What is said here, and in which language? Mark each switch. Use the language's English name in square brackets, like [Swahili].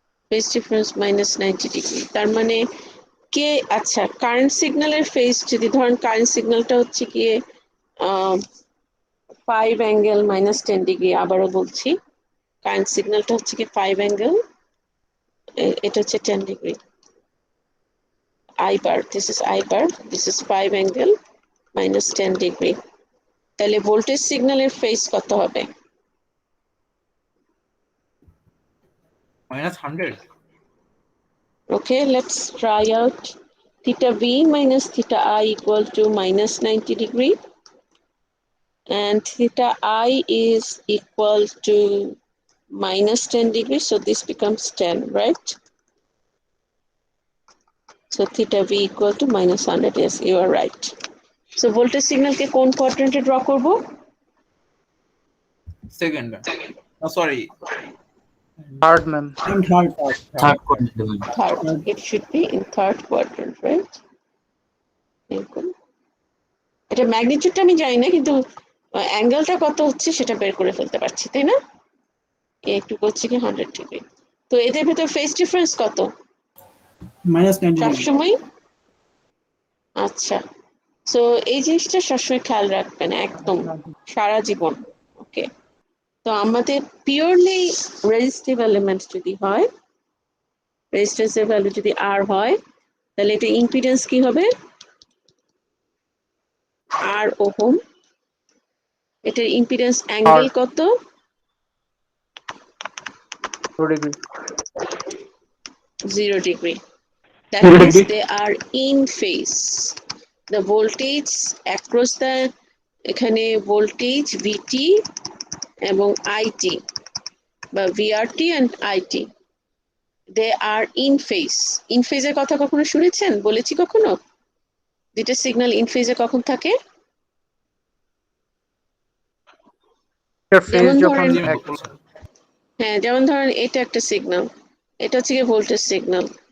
[Bangla] Phase difference minus 90 degree. তার মানে কে আচ্ছা কারেন্ট সিগন্যালের ফেজ যদি ধরেন কারেন্ট সিগন্যালটা হচ্ছে গিয়ে 5 অ্যাঙ্গেল -10 ডিগ্রি, আবারও বলছি কারেন্ট সিগন্যালটা হচ্ছে কি 5 অ্যাঙ্গেল, এটা হচ্ছে 10 degree. [English] I bar, this is I bar, this is 5 angle -10 degree. [Bangla] তাহলে ভোল্টেজ সিগন্যালের ফেজ কত হবে? [English] -100. Okay, let's try out. Theta V minus theta I equal to -90 degree. And theta I is equal to -10 degree. So this becomes 10, right? So theta V equal to -100. Yes, you are right. So [Bangla] voltage signal ke kon quadrant draw korbo? [English] Second. Oh, sorry. Third, ma'am. And third. Third quadrant. Third. It should be in third quadrant, right? [Bangla] এরকম। এটা ম্যাগনিটিউডটা আমি জানি না, কিন্তু অ্যাঙ্গেলটা কত হচ্ছে সেটা বের করে ফেলতে পারছি, তাই না? একটু করছি কি 100 ডিগ্রি। তো এদের ভেতর ফেজ ডিফারেন্স কত? [English] -90 degree. [Bangla] সবসময়। আচ্ছা, সো এই জিনিসটা সবসময় খেয়াল রাখবেন একদম সারা জীবন। ওকে, তো আমাদের পিওরলি রেজিস্টিভ এলিমেন্ট যদি হয়, রেজিস্ট্যান্সের ভ্যালু যদি আর হয়, তাহলে এটা ইম্পিডেন্স কি হবে? আর ওহম। এটার ইম্পিডেন্স অ্যাঙ্গেল কত? [English] 2 degree. 0 degree. That means they are in phase. The voltage across the এখানে voltage VT এবং IT বা VRT and IT, they are in phase. [Bangla] In phase এর কথা কখনো শুনেছেন? বলেছি কখনো? দুইটা সিগন্যাল ইন ফেজে কখন থাকে? যেমন ধরেন, হ্যাঁ যেমন ধরেন এটা একটা সিগন্যাল, এটা হচ্ছে গিয়ে ভোল্টেজ সিগন্যাল।